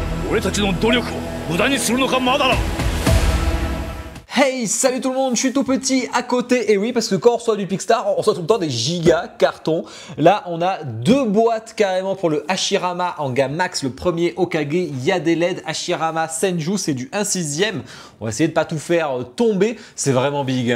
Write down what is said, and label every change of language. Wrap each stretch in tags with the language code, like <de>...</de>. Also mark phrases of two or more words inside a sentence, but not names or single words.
<ja>俺たちの努力を無駄にするのかまだだ。</ja> <fr>Hey, salut tout le monde, je suis tout petit à côté, et oui, parce que quand on reçoit du Picstar, on reçoit tout le temps des giga cartons. Là, on a 2 boîtes carrément pour le Hashirama en gamme max, le premier Hokage, il y a des LED, Hashirama Senju, c'est du 1/6. On va essayer de pas tout faire tomber, c'est vraiment big, hein.</fr>